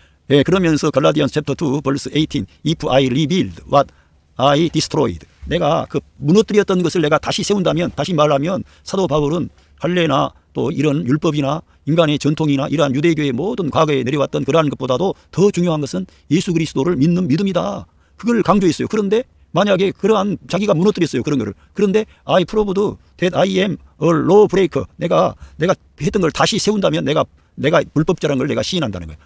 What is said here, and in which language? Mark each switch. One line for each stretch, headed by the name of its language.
Korean: 예, 그러면서
English: 갈라디안스 챕터 2 벌스 18 If I rebuild what I destroyed,
Korean: 내가 그 무너뜨렸던 것을 내가 다시 세운다면, 다시 말하면 사도 바울은 할례나 또 이런 율법이나 인간의 전통이나 이러한 유대교의 모든 과거에 내려왔던 그러한 것보다도 더 중요한 것은 예수 그리스도를 믿는 믿음이다. 그걸 강조했어요. 그런데 만약에 그러한 자기가 무너뜨렸어요. 그런 거를. 그런데
English: I proved that I am a law breaker.
Korean: 내가 했던 걸 다시 세운다면 내가 불법자라는 걸 내가 시인한다는 거예요.